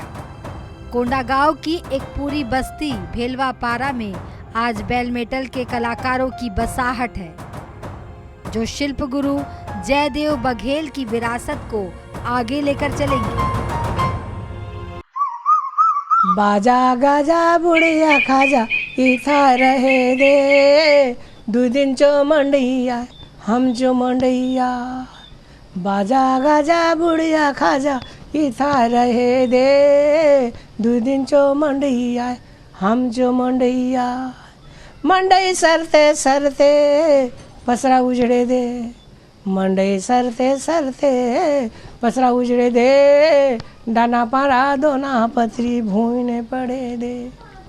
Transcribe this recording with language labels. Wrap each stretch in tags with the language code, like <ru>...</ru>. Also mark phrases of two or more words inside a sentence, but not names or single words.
<hi>कोंडागांव की एक पूरी बस्ती भेलवा पारा में आज बेल मेटल के कलाकारों की बसाहट है, जो शिल्प गुरु जयदेव बघेल की विरासत को आगे लेकर चलेंगे।</hi> <hlb>बाजा गाजा बुढ़िया खाजा इथा रहे दे, 2 दिन चो मंडैया हम जो मंडैया। बाजा गाजा बुढ़िया खाजा इथा रहे दे, 2 दिन चो मंडैया हम जो मंडैया। मंडई सरते सरते पसरा उजड़े दे, मंडई सरते सरते पसरा उजड़े दे, डाना पारा दोना पथरी भूने पड़े दे।</hlb>